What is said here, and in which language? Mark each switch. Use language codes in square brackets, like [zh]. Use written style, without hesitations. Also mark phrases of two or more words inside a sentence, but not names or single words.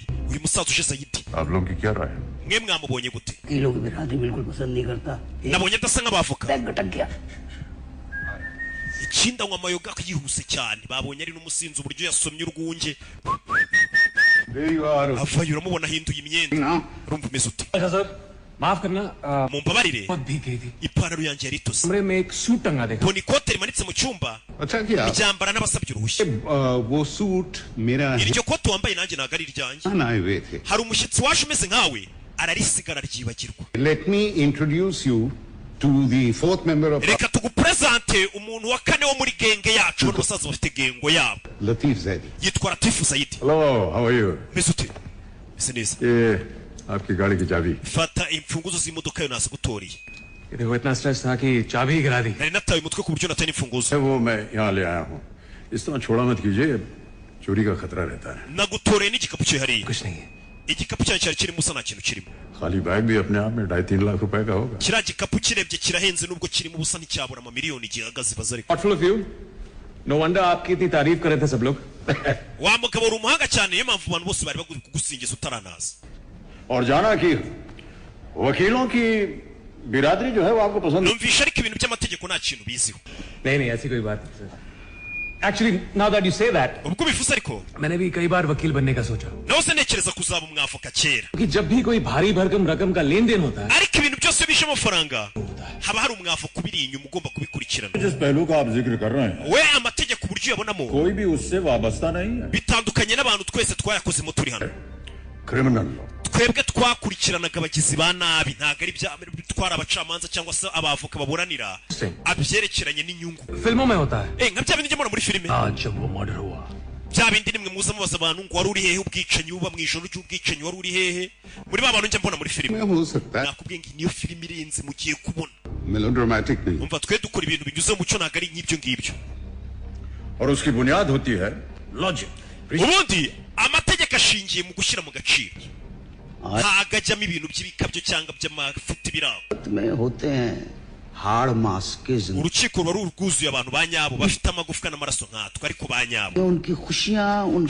[rw] Uyu musaza uje Sayid. [hi] आप लोगों की क्या राय है? [rw] Mwe mwamubonye gute? [hi] ये लोग बिरादरी बिल्कुल पसंद नहीं करता. [rw] Nabonye adasa nk'abavoka. [hi] बैग भटक गया. [rw] Ikindi anywa amayoga yihuse cyane. Babonye ari n'umusinzi uburyo yasomye urwunge. [en] There you are. [rw] avayo uramubona ahinduye imyenda Now, urumva umeze ute [hi] अच्छा सर माफ करना [rw] mumbabarire [hi] बहुत भीग गई थी [rw] ipantaro yanjye yari itose [hi] कमरे में एक सूट टंगा देखा [rw] mbona ikote rimanitse mu cyumba [hi] अच्छा किया [rw] ryambara n'abasabye uruhushya [hi] वो सूट मेरा [rw] iryo kote wambaye nanjye ntabwo ari iryanjye [hi] है आए हुए थे. [rw] hari umushyitsi waje umeze nkawe ararisigara ryibagirwa [en] Let me introduce you to the fourth member of [rw] reka tugupresente umuntu wa kane wo muri genge yacu n'abasaza bafite gengo yabo Latif Zaidi. yitwa Latifu Zaidi [en] hello how are you [rw] meze ute meze neza [hi] ये आपकी गाड़ी की चाबी [rw] fata imfunguzo z'imodoka yo nasagutoriye [hi] देखो इतना स्ट्रेस था कि चाबी ही गिरा दी [rw] nari nataye umutwe ku buryo nataye n'imfunguzo [hi] वो मैं यहाँ ले आया हूँ इस तरह छोड़ा मत कीजिए चोरी का खतरा रहता है [rw] nagutoreye n'igikapu cye hariya [hi] कुछ नहीं है [rw] igikapu cyanjye cyari kirimo usa nta kintu kirimo [hi] खाली बैग भी अपने आप में 2.5-3 लाख रुपए का होगा [rw] kiriya gikapu kirebye kirahenze nubwo kirimo ubusa nticyabura amamiliyoni gihagaze baza ariko [en] thoughtful of you no wonder [hi] आपकी इतनी तारीफ कर रहे थे सब लोग [rw] wa mugabo uri umuhanga cyane niyo mpamvu abantu bose bari baguri kugusingiza utaranaza [hi] और जाना कि वकीलों की बिरादरी जो है वो आपको पसंद [rw] numvisha ariko ibintu by'amategeko nta kintu biziho [hi] नहीं नहीं ऐसी कोई बात नहीं सर [en] actually now that you say that [rw] ubwo bivuze ariko [hi] मैंने भी कई बार वकील बनने का सोचा [rw] nawe se ntekereza kuzaba umwavoka kera [hi] कि जब भी कोई भारी भरकम रकम का लेन देन होता है [rw] ariko ibintu byose bishe amafaranga haba hari umwavoka ubiri inyuma ugomba kubikurikirana [hi] जिस पहलू का आप जिक्र कर रहे हैं [rw] we amategeko uburyo uyabonamo [hi] कोई भी उससे वाबस्ता नहीं है [rw] bitandukanye n'abantu twese twayakozemo turi hano [en] criminal law [rw] twebwe twakurikiranaga abagizi ba nabi ntabwo ari bya bitwara abacamanza cyangwa se abavoka baburanira abyerekeranye n'inyungu [hi] फिल्मों में होता है [rw] nka bya bindi njya mbona muri filime [hi] आज जब वो मर्डर हुआ [rw] bya bindi nimwe muza mubaza abantu ngo wari uri hehe ubwicanyi buba mu ijoro ry'ubwicanyi wari uri hehe muri ba bantu njya mbona muri filime [hi] में हो सकता है [rw] nakubwiye ngo niyo filime irenze mugiye kubona [hi] melodramatic नहीं. [rw] umva twe dukora ibintu binyuze mu mucyo ntabwo ari nk'ibyo ngibyo [hi] और उसकी बुनियाद होती है लॉजिक [rw] ubundi amategeko ashingiye mu gushyira mu gaciro ntabwo ajyamo ibintu by'ibikabyo cyangwa by'amafuti biraho [hi] में होते हैं हाड़ मांस के जिंदगी [rw] urukiko ruba rwuzuye abantu ba nyabo bafite amagufwa n'amaraso nkatwe ariko ba nyabo [hi] उनकी खुशियां उनकी